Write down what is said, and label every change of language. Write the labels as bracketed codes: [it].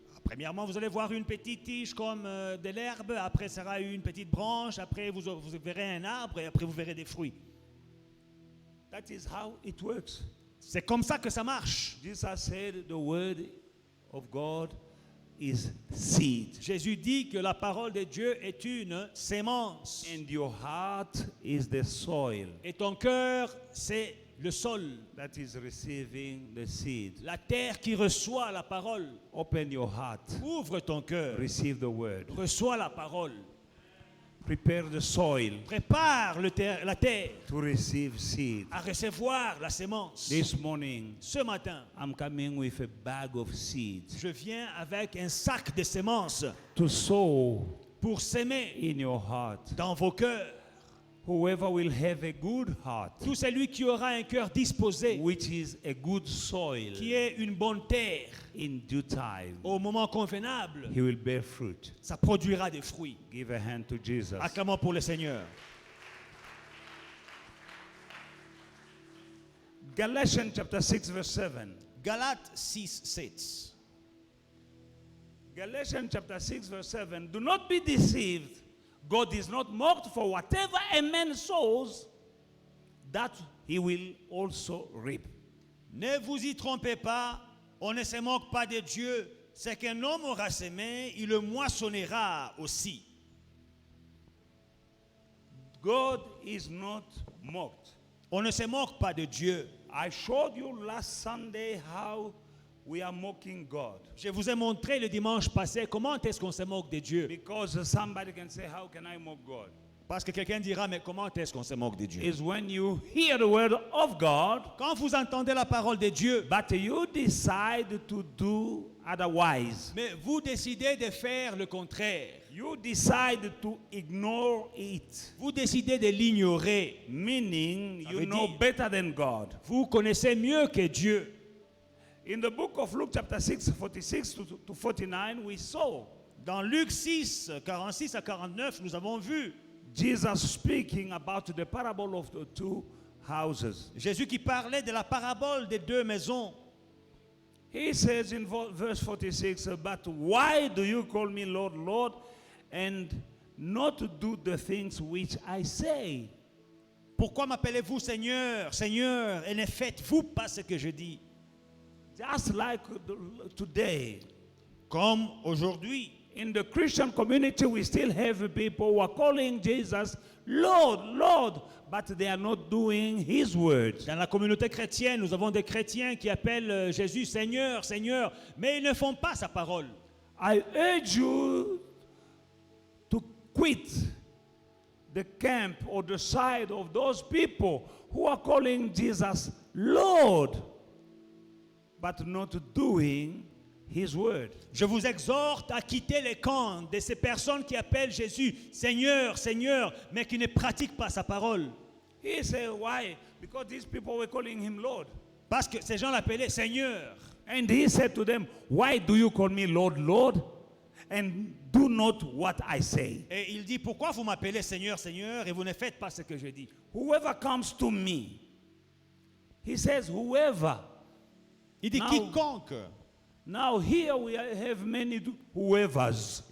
[fr] Premièrement, vous allez voir une petite tige comme de l'herbe, après ça sera une petite branche, après vous verrez un arbre et après vous verrez des fruits. [en] That is how it works. [fr] C'est comme ça que ça marche. [en] Jesus said the word of God is seed, [fr] Jésus dit que la parole de Dieu est une sémence. [en] and your heart is the soil [fr] Et ton cœur, c'est le sol, [en] that is receiving the seed. [fr] la terre qui reçoit la parole. [en] Open your heart, [fr] Ouvre ton cœur, [en] receive the word, [fr] reçois la parole. [en] prepare the soil [fr] Prépare la terre [en] to receive seed. [fr] à recevoir la sémence. [en] This morning, [fr] Ce matin, [en] I'm coming with a bag of seeds [fr] je viens avec un sac de sémences [en] to sow [fr] pour s'aimer [en] in your heart. [fr] dans vos cœurs. [en] whoever will have a good heart, [fr] Tout celui qui aura un cœur disposé, [en] which is a good soil, [fr] qui est une bonne terre, [en] in due time, [fr] au moment convenable, [en] he will bear fruit. [fr] ça produira des fruits. [en] Give a hand to Jesus. [fr] Acclamons pour le Seigneur. [en] Galatians chapter 6 verse 7. [fr] Galates 6, 7. [en] Galatians chapter 6 verse 7. Do not be deceived. God is not mocked, for whatever a man sows, that he will also reap. [fr] Ne vous y trompez pas, on ne se moque pas de Dieu. Ce qu'un homme aura semé, il le moissonnera aussi. [en] God is not mocked. [fr] On ne se moque pas de Dieu. [en] I showed you last Sunday how we are mocking God. [fr] Je vous ai montré le dimanche passé comment est-ce qu'on se moque de Dieu. [en] Because somebody can say, how can I mock God? [fr] Parce que quelqu'un dira, mais comment est-ce qu'on se moque de Dieu? [en] Is when you hear the word of God, [fr] Quand vous entendez la parole de Dieu, [en] but you decide to do otherwise. [fr] mais vous décidez de faire le contraire. [en] You decide to ignore it. [fr] Vous décidez de l'ignorer. [en] Meaning [fr] Ça [en] you [fr] veut [en] know [fr] dire- [en] better than God. [fr] Vous connaissez mieux que Dieu. [en] In the book of Luke chapter 6, 46 to 49, we saw [fr] Dans Luc 6, 46 à 49, nous avons vu [en] Jesus speaking about the parable of the two houses. [fr] Jésus qui parlait de la parabole des deux maisons. [en] He says in verse 46, but why do you call me Lord, Lord, and not do the things which I say? [fr] Pourquoi m'appelez-vous Seigneur, Seigneur, et ne faites-vous pas ce que je dis? [en] Just like today, [fr] Comme aujourd'hui, [en] in the Christian community, we still have people who are calling Jesus Lord, Lord, but they are not doing his words. [fr] dans la communauté chrétienne, nous avons des chrétiens qui appellent Jésus Seigneur, Seigneur, mais ils ne font pas sa parole. [en] I urge you to quit the camp or the side of those people who are calling Jesus Lord, but not doing his word. [fr] Je vous exhorte à quitter les camps de ces personnes qui appellent Jésus Seigneur, Seigneur, mais qui ne pratiquent pas sa parole. [en] He said, why? Because these people were calling him Lord. [fr] Parce que ces gens l'appelaient Seigneur. [en] And he said to them, why do you call me Lord, Lord, and do not what I say? [fr] Et il dit, pourquoi vous m'appelez Seigneur, Seigneur, et vous ne faites pas ce que je dis? [en] Whoever comes to me, he says, whoever. [fr] Il dit, [en] Now- [fr] quiconque. [en] Now here we have many whoever's